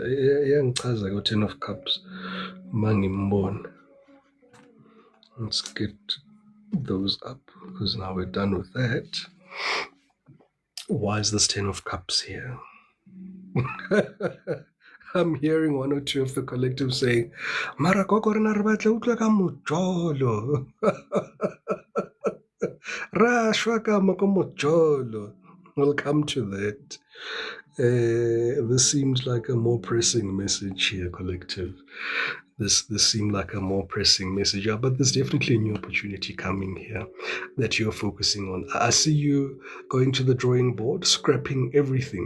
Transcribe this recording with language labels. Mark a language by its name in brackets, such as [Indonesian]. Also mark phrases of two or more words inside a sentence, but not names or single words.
[English] Yeah, I got Ten of Cups. Mangimbon. Let's get those up because now we're done with that. Why is this Ten of Cups here? I'm hearing one or two of the collective saying, [Southern Sotho] Mara koko rena re batla utlwa ka mojolo. Ra shwa ka mo ko mojolo. [English] We'll come to that. This seems like a more pressing message here, collective. This seemed like a more pressing message, but there's definitely a new opportunity coming here that you're focusing on. I see you going to the drawing board, scrapping everything.